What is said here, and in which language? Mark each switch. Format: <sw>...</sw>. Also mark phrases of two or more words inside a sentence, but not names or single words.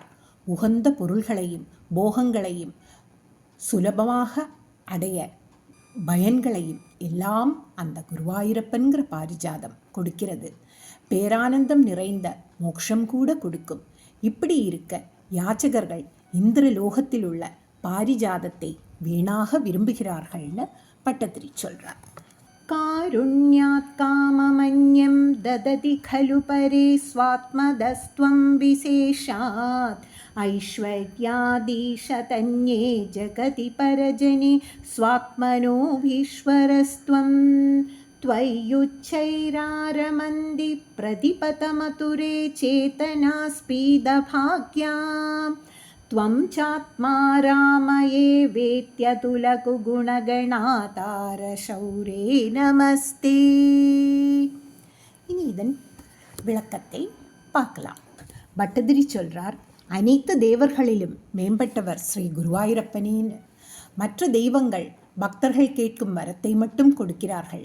<ta>உகந்த பொருள்களையும் போகங்களையும் சுலபமாக அடைய பயன்களையும் எல்லாம் அந்த குருவாயூரப்பன்கிற பாரிஜாதம் கொடுக்கிறது. பேரானந்தம் நிறைந்த மோட்சம் கூட கொடுக்கும். இப்படி இருக்க யாச்சகர்கள் இந்திரலோகத்தில் உள்ள பாரிஜாதத்தை வீணாக விரும்புகிறார்கள்னு பட்டதிரி சொல்றார்.</ta> <sa>कारुण्यात् काममन्यं ददति खलु परे स्वात्मदस्त्वं विशेषात् ऐश्वर्यादीशतन्ये जगति परजने स्वात्मनोऽभीश्वरस्त्वं त्वय्युच्चैरारमन्दी प्रतिपतमतुरे चेतनास्पीदभाग्याम् त्वं चात्मा रामये वेत्यतुलकुगुणगणातारशौरे நமஸ்தே.</sa> <ta>இனி இதன் விளக்கத்தை பார்க்கலாம். பட்டதிரி சொல்றார், அனைத்து தேவர்களிலும் மேம்பட்டவர் ஸ்ரீ குருவாயூரப்பனேன்னு. மற்ற தெய்வங்கள் பக்தர்கள் கேட்கும் வரத்தை மட்டும் கொடுக்கிறார்கள்.</ta>